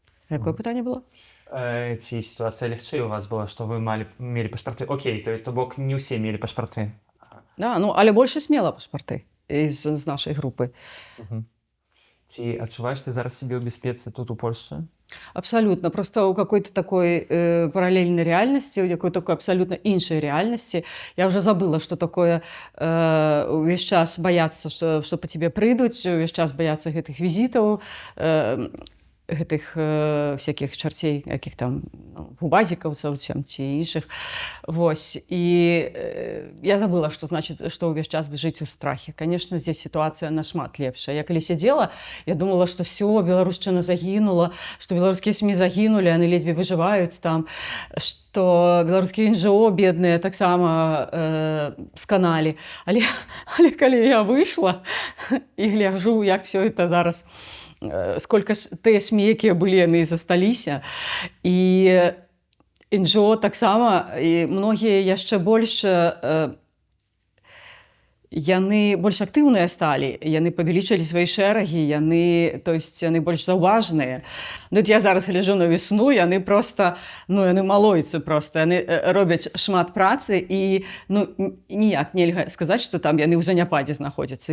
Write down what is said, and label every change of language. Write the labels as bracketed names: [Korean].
[Belarusian] Якое пытанне было? Ці сітуацыя лягчэй у вас была, што вы мелі пашпарты? Окей, то бок не ўсе мелі пашпарты. Да, але большасць мела пашпарты з нашай групы. Ці адчуваеш ты зараз сябе ў бяспецы тут у Польшчы? [Russian] Абсолютно. Просто у какой-то такой параллельной реальности, у какой-то такой абсолютно іншай реальности. Я уже забыла, что такое [Belarusian] увесь час бояться, что по тебе прыйдуць, увесь час бояться гэтых визитаў, гэтых всяких чарцей, якіх там губазікаўцаў ці іншых. Вось. І я забыла, что значит, что увесь час жыць у страхе. [Russian] Конечно, здесь ситуация [Belarusian] нашмат лепшая. Я калі сидела, я думала, что все, беларушчына загінула, что беларускія СМИ загінули, яны ледзьве выжываюць там, что беларускія НЖО бедныя таксама сканалі. Але калі я выйшла і гляджу, як все это зараз, сколько тыя СМИ, якія былі, яны засталіся. І НЖО таксама, і многія яшчэ больш яны больш актыўныя сталі, яны павялічылі свае шэрагі, яны больш заўважныя. Тут я зараз гляджу на весну, яны проста, яны малойцы проста, яны робяць шмат працы і ніяк нельга сказаць, што там яны ў заняпадзе знаходзяцца.